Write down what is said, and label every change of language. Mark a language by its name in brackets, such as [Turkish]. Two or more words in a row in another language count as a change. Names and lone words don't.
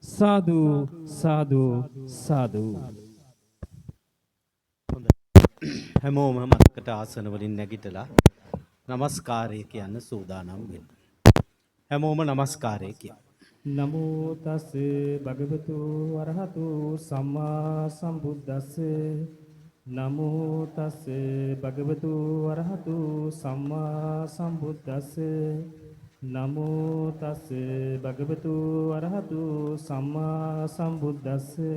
[Sinhala] සාදු සාදු සාදු. හැමෝම මතකට ආසන වලින් නැගිටලා নমස්කාරය කියන්න සූදානම් වෙන්න. හැමෝම নমස්කාරය කියන්න. [Pali] නමෝ තස් භගවතු වරහතු සම්මා සම්බුද්දස්ස. නමෝ තස් භගවතු වරහතු සම්මා සම්බුද්දස්ස. නමෝ තස් භගවතු වරහතු සම්මා සම්බුද්දස්ස.